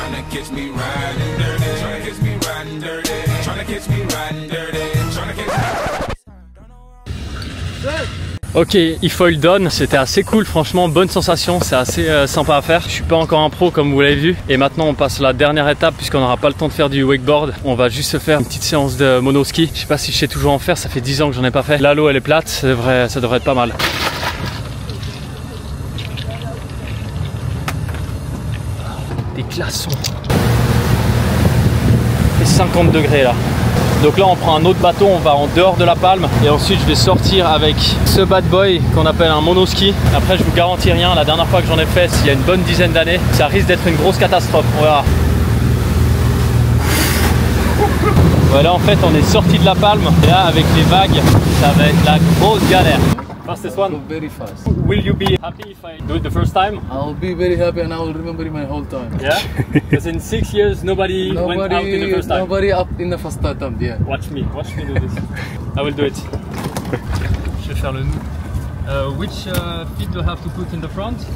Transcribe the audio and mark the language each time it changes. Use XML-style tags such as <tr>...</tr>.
<en>Catch me riding dirty, tryna catch me riding dirty, tryna catch me riding dirty, tryna catch me.</en> <fr>Ok, e-foil done, c'était assez cool, franchement, bonne sensation, c'est assez sympa à faire. Je suis pas encore un pro comme vous l'avez vu. Et maintenant on passe à la dernière étape puisqu'on n'aura pas le temps de faire du wakeboard. On va juste se faire une petite séance de monoski. Je sais pas si je sais toujours en faire, ça fait 10 ans que j'en ai pas fait. Là l'eau elle est plate, ça devrait être pas mal. glaçons. Il fait 50 degrés là. Donc là on prend un autre bateau, on va en dehors de la Palme et ensuite je vais sortir avec ce bad boy qu'on appelle un monoski. Après je vous garantis rien, la dernière fois que j'en ai fait, il y a une bonne dizaine d'années, ça risque d'être une grosse catastrophe, on verra. Voilà, en fait on est sorti de la Palme et là avec les vagues, ça va être la grosse galère.</fr> <en>Fastest one? Very fast. Will you be happy if I do it the first time? I'll be very happy and I will remember it my whole time. Yeah? Because in 6 years nobody went out in the first time. Nobody up in the first attempt, yeah. Watch me do this. I will do it.</en> <fr>Je vais faire le nous.</fr> <en>Which feet do I have to put in the front?</en>